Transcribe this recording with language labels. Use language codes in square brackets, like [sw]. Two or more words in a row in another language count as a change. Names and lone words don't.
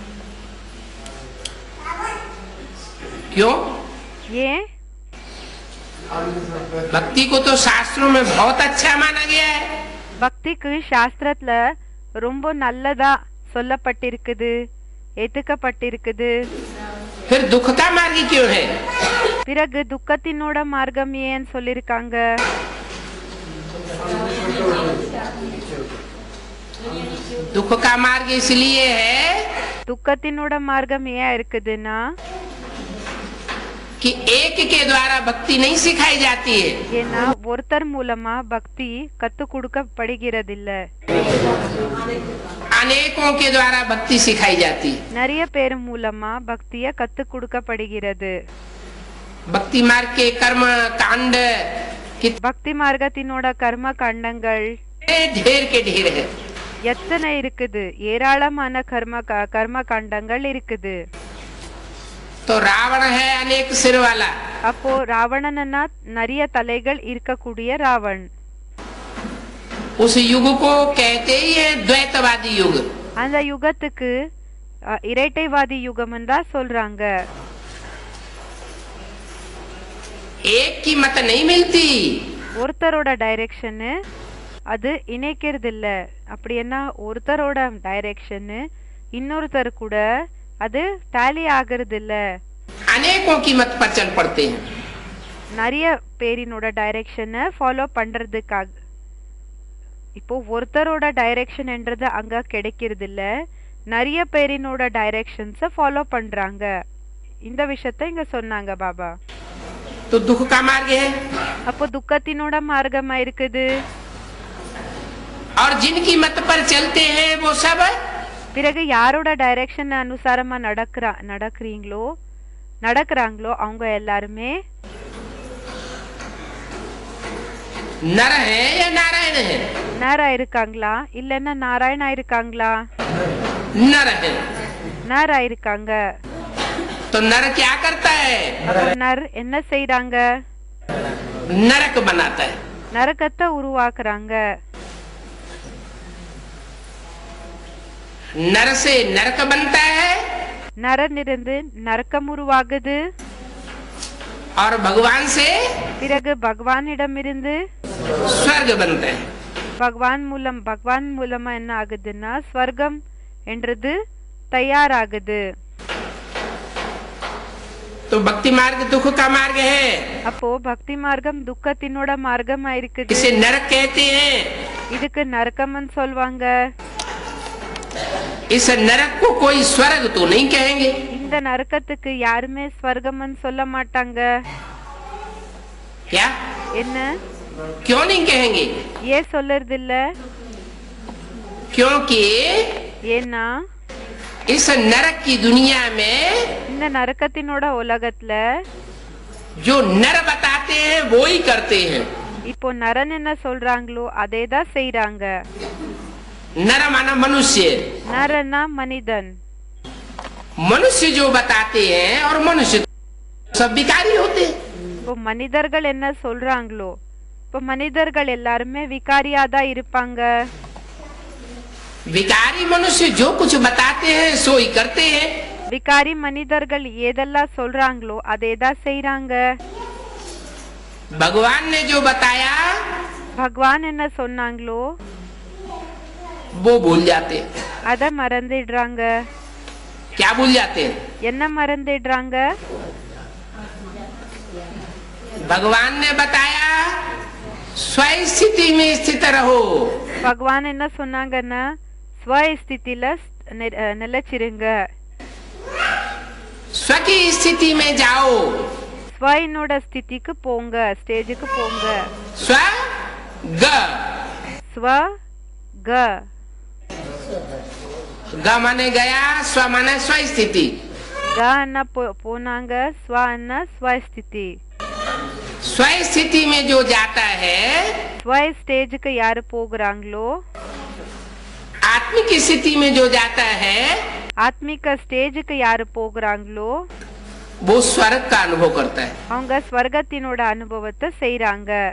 [hi] क्यों [ta] ஏன் [hi] भक्ति को तो शास्त्रों में बहुत अच्छा माना गया है [ta] பக்திக்கு சாஸ்திரத்துல ரொம்ப நல்லதா சொல்லப்பட்டிருக்குது ஏத்துக்கப்பட்டிருக்குது [hi] फिर दुख का मार्ग क्यों है [ta] பிறகு துக்கத்தினோட மார்க்கம் ஏன் சொல்லிருக்காங்க [hi] दुख का मार्ग इसलिए है [ta] துக்கத்தினோட மார்க்கம் ஏன் இருக்குதுன்னா [hi] कि एक के द्वारा भक्ति नहीं सिखाई जाती है [ta] ஏன்னா ஒருத்தர் மூலமா பக்தி கத்து கொடுக்கப்படுகிறதில்ல [hi] अनेकों के द्वारा भक्ति सिखाई जाती है [ta] நிறைய பேர் மூலமா பக்திய கத்து கொடுக்கப்படுகிறது [hi] भक्ति मार्ग के कर्म कांड [ta] பக்தி மார்க்கத்தினோட கர்ம காண்டங்கள் [hi] ढेर के ढेर है [ta] எத்தனை இருக்குது ஏராளமான கர்ம காண்டங்கள் இருக்குது [hi] तो रावण है अनेक सिर वाला [ta] அப்போ ராவணனா நிறைய தலைகள் இருக்கக்கூடிய ராவன் [hi] उस युग को कहते ही है द्वैतवादी युग [ta] அந்த யுகத்துக்கு இரட்டைவாதி யுகம்னு தான் சொல்றாங்க [hi] एक की मत नहीं मिलती [ta] ஒருத்தரோட டைரக்ஷன் அது இணைக்கிறது இல்ல அப்படின்னா ஒருத்தரோட டைரக்ஷன் இன்னொருத்தர் கூட அது டாலி ஆகிறது இல்ல [hi] अनेकों की मत पर चल पड़ते हैं [ta] நிறைய பேரினோட டைரக்ஷனை ஃபாலோ பண்றதுக்காக இப்போ ஒருத்தரோட டைரக்ஷன்ன்றது அங்க கிடைக்கிறது இல்ல நிறைய பேரினோட டைரக்ஷன்ஸை ஃபாலோ பண்றாங்க இந்த விஷயத்தை இங்க சொன்னாங்க பாபா [hi] तो दुख का मार्ग है [ta] அப்போ துக்கத்தினோட மார்க்கமா இருக்குது [hi] और जिनकी मत पर चलते हैं वो सब [ta] பிறகு யாரோட டைரக்ஷன் அனுசாரமா நடக்கிறாங்களோ அவங்க எல்லாருமே [hi] नर है या नारायण है [ta] நேரா இருக்காங்களா இல்லன்னா நாராயணா இருக்காங்களா [hi] नर है [ta] நேரா இருக்காங்க [hi] तो नर क्या करता है [ta] அப்ப நர் என்ன செய்றாங்க [hi] नरक बनाता है [ta] நரகத்தை உருவாக்குறாங்க [hi] नर से नरक बनता है [ta] நரனிருந்து நரக்கம் உருவாகுது [hi] और भगवान से [ta] பிறகு பகவானிடமிருந்து [hi] स्वर्ग बनता है [ta] பகவான் மூலமா என்ன ஆகுதுன்னா ஸ்வர்க்கம் என்றது தயாராகுது [hi] तो भक्ति मार्ग दुख का मार्ग है। [ta] அப்போ பக்தி மார்க்கம் துக்கத்தினோட மார்க்கமா இருக்குது. [hi] इसे नरक कहते हैं। [ta] இதுக்கு நரகம்னு சொல்வாங்க. [hi] इस नरक को कोई स्वर्ग तो नहीं कहेंगे। [ta] இந்த நரகத்துக்கு யாருமே ஸ்வர்கம்னு சொல்ல மாட்டாங்க. [hi] क्या? [ta] என்ன? [hi] क्यों नहीं कहेंगे? [ta] ஏன் சொல்றது இல்ல? [hi] क्योंकि [ta] ஏன்னா [hi] इस नरक की दुनिया में [ta] இந்த நரகத்தினோட உலகத்துல [hi] जो नर बताते हैं वो ही करते हैं। [ta] இப்போ நரன் என்ன சொல்றாங்களோ அதே தான் செய்றாங்க. [hi] नर माना मनुष्य। [ta] நரனா மனிதன். [hi] मनुष्य जो बताते हैं और मनुष्य सब विकारी होते हैं। [ta] இப்போ மனிதர்கள் என்ன சொல்றாங்களோ இப்போ மனிதர்கள் எல்லாருமே விகாரியா தான் இருப்பாங்க. [hi] विकारी मनुष्य जो कुछ बताते हैं सो ही करते हैं। [ta] விகாரி மனிதர்கள் எதெல்லாம் சொல்றாங்களோ அதே தான் செய்றாங்க. [hi] भगवान ने जो बताया [ta] பகவான் என்ன சொன்னாங்களோ [hi] वो भूल जाते हैं। [ta] அத மறந்துடுறாங்க. [hi] क्या भूल जाते हैं? [ta] என்ன மறந்துடுறாங்க? [hi] भगवान ने बताया स्वस्थिति में स्थित रहो। [ta] பகவான் என்ன சொன்னாங்கன்னா ஸ்வ ஸ்திதில நிலைச்சிருங்க. [hi] स्व की स्थिति में जाओ। [ta] ஸ்வனோட ஸ்திதிக்கு போங்க, ஸ்டேஜுக்கு போங்க. [hi] स्व ग [ta] ஸ்வ க [hi] ग माने गया, स्व माने स्व स्थिति। [ta] க அண்ணா போனாங்க, ஸ்வ அண்ணா ஸ்வ ஸ்திதி. [hi] स्व स्थिति में जो जाता है [ta] ஸ்வ ஸ்டேஜுக்கு யாரு போகிறாங்களோ [hi] आत्मिक स्थिति में जो जाता है [ta] ஆத்மிக ஸ்டேஜுக்கு யாரு போகிறாங்களோ [hi] वो स्वर्ग का अनुभव करता है। [ta] அவங்க ஸ்வர்கத்தினோட அனுபவத்தை செய்றாங்க.